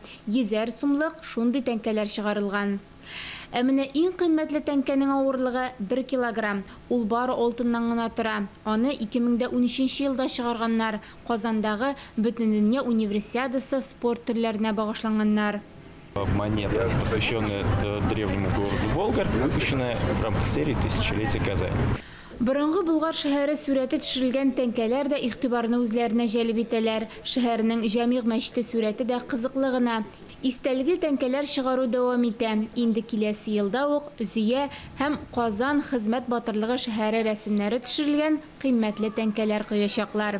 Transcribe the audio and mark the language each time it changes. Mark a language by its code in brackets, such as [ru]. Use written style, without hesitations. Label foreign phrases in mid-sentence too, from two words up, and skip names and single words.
[tt] 100 сумлык шундый тәңкәләр чыгарылган. Ә менә иң кыйммәтле тәңкәнең авырлыгы 1 килограмм. Ул бары алтыннан гына тора. Аны 2013 елда чыгарганнар. Казандагы Бөтендөнья универсиадасы спорт төрләренә багышланганнар. [ru] Монета, посвященная древнему городу Болгар, выпущенная в рамках серии «Тысячелетие Казани». [tt] Борынгы Болгар шәһәре сүрәте төшерелгән тәңкәләр дә игътибарны үзләренә җәлеп итәләр. Шәһәрнең Җәмигъ мәчете сүрәте дә кызыклы гына. Истәлекле тәңкәләр чыгару дәвам итә. Инде киләсе елда ук Зөя һәм Казан хезмәт батырлыгы шәһәре рәсемнәре төшерелгән кыйммәтле тәңкәләр коячаклар.